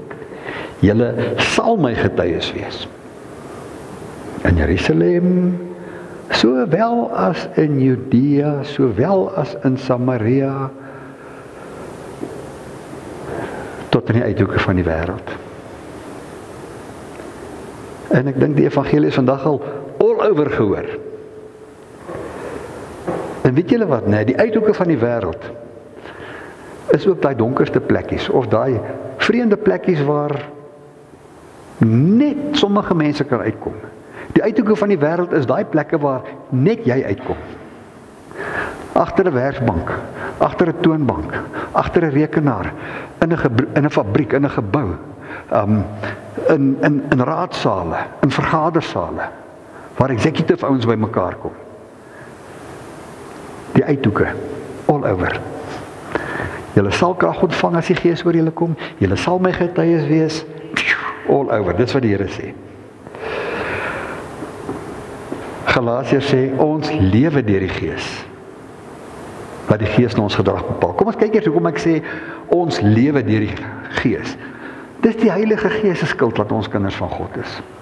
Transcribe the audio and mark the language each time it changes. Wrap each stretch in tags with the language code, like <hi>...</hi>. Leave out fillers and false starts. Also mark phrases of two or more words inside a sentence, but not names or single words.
<af>Julle sal my getuies wees. In Jerusalem, sowel as in Judea, sowel as in Samaria, tot in die uithoeke van die wêreld. En ek dink die evangelie is vandag al</af> <en>all over</en> <af>gehoor. En weet julle wat, nee, die uithoeke van die wêreld is ook daai donkerste plekkies, of daai vreemde plekkies waar net sommige mense kan uitkom. Die uithoeke van die wêreld is daai plekke waar net jy uitkom. Agter 'n werkbank, agter 'n toonbank, agter 'n rekenaar, in 'n fabriek, in 'n gebou, in raadsale, in vergadersale, waar</af> <en>executive ouens</en> <af>by mekaar kom. Die uithoeke,</af> <en>all over.</en> <af>Julle sal krag ontvang as die Gees oor julle kom, julle sal my getuies wees,</af> <en>all over,</en> <af>dis wat die Here sê. Galasiërs sê, ons lewe deur die Gees. Wat die Gees in ons gedrag bepaal. Kom ons kyk eers hoekom ek sê, ons lewe deur die Gees. Dis die Heilige Gees se skuld dat ons kinders van God is.</af>